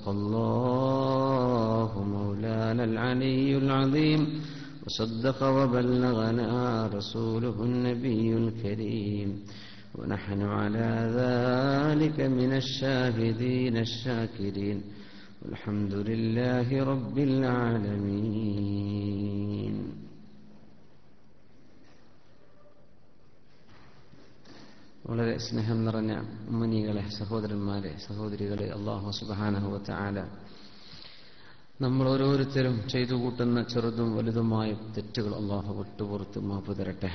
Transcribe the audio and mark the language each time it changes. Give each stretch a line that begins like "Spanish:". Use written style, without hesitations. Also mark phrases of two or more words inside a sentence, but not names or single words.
Arabic: الله مولانا العلي العظيم وصدق وبلغنا رسوله النبي الكريم ونحن على ذلك من الشاهدين الشاكرين والحمد لله رب العالمين.
Malayalam: വളരെ സ്നേഹം നിറഞ്ഞ ഉമ്മനികളെ, സഹോദരന്മാരെ, സഹോദരികളെ,
Arabic: الله سبحانه وتعالى
Malayalam: നമ്മൾ ഓരോരുത്തരും ചെയ്തു കൂട്ടുന്ന ചെറുതും വലുതുമായ തെറ്റുകൾ അല്ലാഹു വിട്ടുപുറത്ത് മാപ്പ് തരട്ടെ.